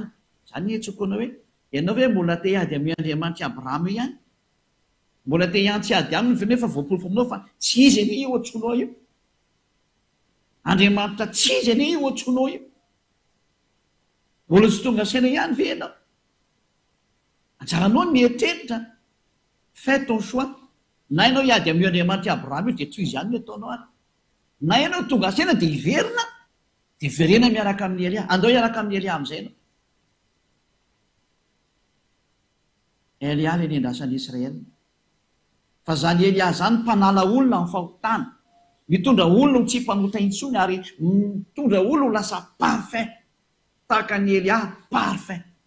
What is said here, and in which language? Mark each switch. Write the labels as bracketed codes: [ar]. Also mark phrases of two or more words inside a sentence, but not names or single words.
[mg] Zany ny etsokonao hoe ianao ve mbola te hiady amin'ny Andriamanitra Abrahama ihany, mbola te hiantsy ady aminy nefa voaporofo aminao fa tsy izy anie io ohatsonao io, Andriamanitra tsy izy anie io ohatsonao io, mbola tsy tonga saina ihany ve ianao? Anjaranao ny mieritreritra, [fr] fais ton choix. [mg] Na ianao hiady amin'ny Andriamanitra Abrahama io dia tsy izy ihany no ataonao ary, na ianao tonga saina dia hiverina, dia verena miaraka amin'ny Elia, andao hiaraka amin'ny Elia amin'izay ianao. Elia le nendrasan'ny Israely, fa zany Elia zany mpanala olona amin'ny fahotana, mitondra olona ho tsy mpanota intsony, ary mitondra olona ho lasa parfait tahaka ny Elia parfait.